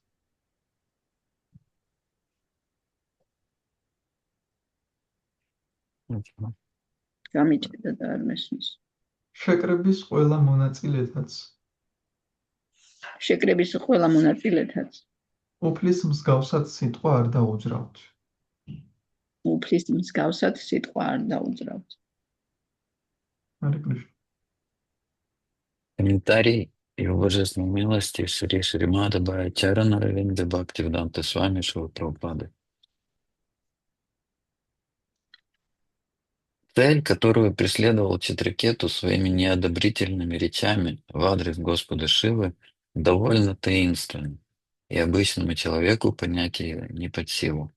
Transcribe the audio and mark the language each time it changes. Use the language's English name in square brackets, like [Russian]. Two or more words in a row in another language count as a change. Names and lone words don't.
[Georgian] გამიჭედა და არ მესმის. შეკრების ყველა მონაწილეთაც შეკრების ყველა მონაწილეთაც უფლის მსგავსად სიტყვა არ დაუძრავთ. უფლის მსგავსად სიტყვა არ დაუძრავთ. [Sanskrit] हरे कृष्ण. [Russian] Комментарий Его Божественной милости Шри Шримада Бхаачарья Равинда Бхактивиданта Свами Шрила Прабхупады. Цель, которую преследовал Читракету своими неодобрительными речами в адрес Господа Шивы, довольно таинственна, и обычному человеку понять ее не под силу.